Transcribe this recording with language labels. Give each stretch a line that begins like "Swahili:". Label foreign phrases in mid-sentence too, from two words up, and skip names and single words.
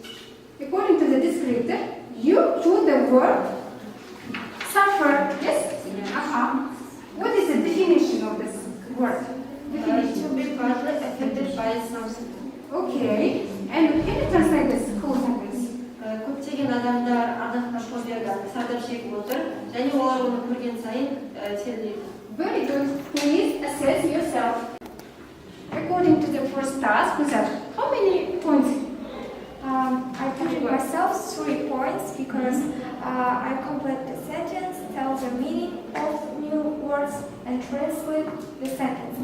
English: According to the descriptor, you put the word suffer. Yes? What is the definition of this word? To be partly affected by something. Okay. And can you translate this whole sentence?
Kazakh: Көптеген адамдар арахнофобияға сардап шегіп отыр, және олар оны көрген сайын терлейді.
English: Very good. Please assess yourself. According to the first task, how many points? I give myself 3 points because I complete the sentence, tell the meaning of new words, and translate the sentence.